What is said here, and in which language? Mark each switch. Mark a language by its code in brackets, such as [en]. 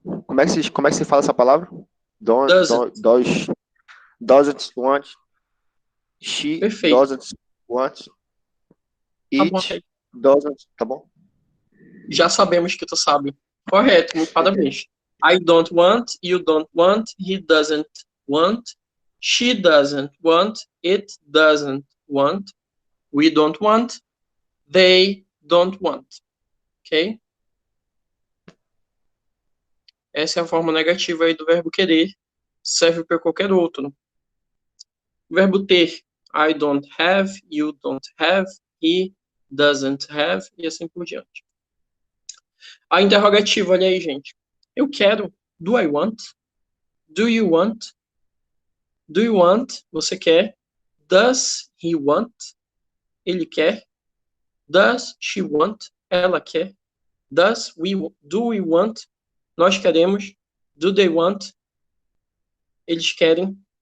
[pt] Como é que se fala essa palavra? [en] doesn't. Doesn't want. She [pt] Perfeito. [en] doesn't want. [pt] Tá bom. [en] It doesn't. [pt] Tá bom? Já sabemos que tu sabe. Correto, muito parabéns. [en] I don't want, you don't want, he doesn't want, she doesn't want, it doesn't want, we don't want, they don't want. Ok? [pt] Essa é a forma negativa aí do verbo querer. Serve para qualquer outro. O verbo ter. [en] I don't have, you don't have, he doesn't have, [pt] e assim por diante. A interrogativa, olha aí, gente. Eu quero. [en] Do I want? Do you want? Do you want? [pt] Você quer? [en] Does he want? [pt] Ele quer? [en] Does she want? [pt] Ela quer? [en] Do we want? [pt] Nós queremos. [en] Do they want? [pt] Eles querem.